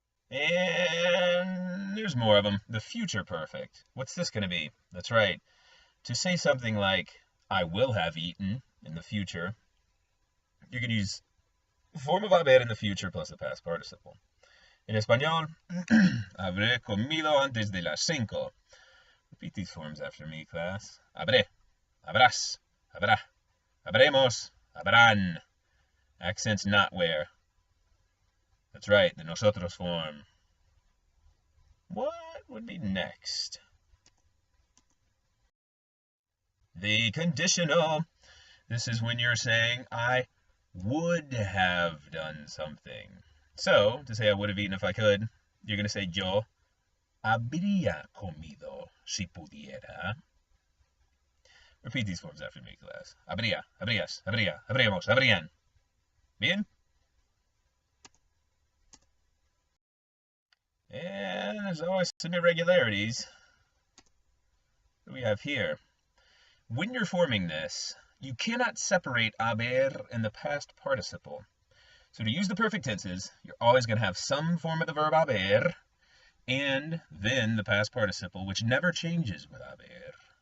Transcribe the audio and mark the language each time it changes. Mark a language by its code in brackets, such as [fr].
[en] And there's more of them. The future perfect. What's this going to be? That's right. To say something like, I will have eaten in the future, you can use form of haber in the future plus the past participle. [es] En español, habré comido antes de las 5. [en] Repeat these forms after me, class. [es] Habré, habrás, habrá, habremos, habrán. [en] Accents not where. That's right, the nosotros form. What would be next? The conditional. This is when you're saying, I would have done something. So, to say I would have eaten if I could, you're going to say [es] yo habría comido si pudiera. [en] Repeat these forms after me, class. [es] Habría, habrías, habría, habríamos, habrían. Bien? [en] And there's always some irregularities. What do we have here? When you're forming this, you cannot separate haber and the past participle. So to use the perfect tenses, you're always going to have some form of the verb haber, and then the past participle, which never changes with haber.